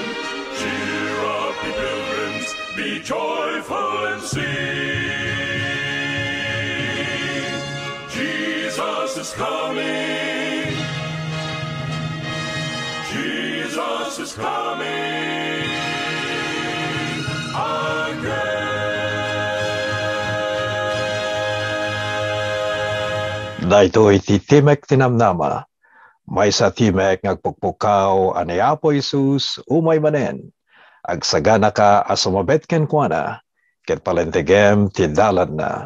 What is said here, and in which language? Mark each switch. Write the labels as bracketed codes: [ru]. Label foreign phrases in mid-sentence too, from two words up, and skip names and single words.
[en] Cheer up, ye pilgrims, be joyful and sing. Jesus is coming. Jesus is coming again. [ilo] Daytoy ti Timek Tinamnama, may sa Timek ngagpukpukaw ani Apo Jesus umay manen, agsagana ka asumabet ken kuana, ket palentegem ti dalan na.